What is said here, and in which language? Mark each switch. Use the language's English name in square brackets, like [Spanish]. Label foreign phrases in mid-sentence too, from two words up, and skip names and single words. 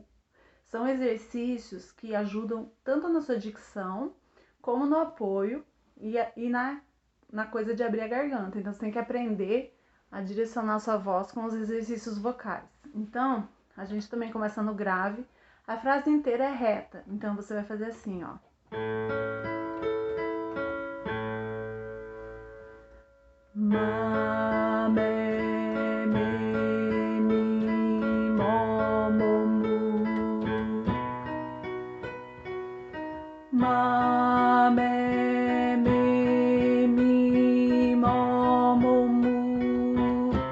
[Portuguese] São exercícios que ajudam tanto na sua dicção, como no apoio e na coisa de abrir a garganta. Então, você tem que aprender a direcionar a sua voz com os exercícios vocais. Então, a gente também começa no grave. A frase inteira é reta. Então, você vai fazer assim, ó. Ma, me, mi, mo, mu. Ma, me, mi, mo, mu.